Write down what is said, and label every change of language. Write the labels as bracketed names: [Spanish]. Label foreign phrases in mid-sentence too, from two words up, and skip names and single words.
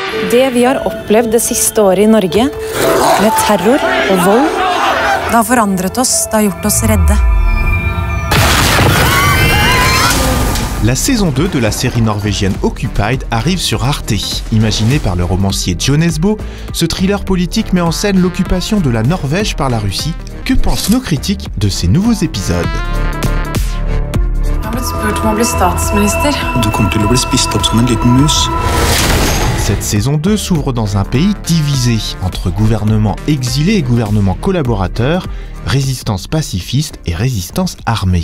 [Norwegian] Det vi har opplevd det siste året I Norge, med terror og vold, det har forandret oss, det har gjort oss redde. [French] La saison 2 de la série norvégienne Occupied arrive sur Arte. Imaginé par le romancier Jo Nesbø, ce thriller politique met en scène l'occupation de la Norvège par la Russie. Que pensent nos critiques de ces nouveaux épisodes? Cette saison 2 s'ouvre dans un pays divisé entre gouvernement exilé et gouvernement collaborateur, résistance pacifiste et résistance armée.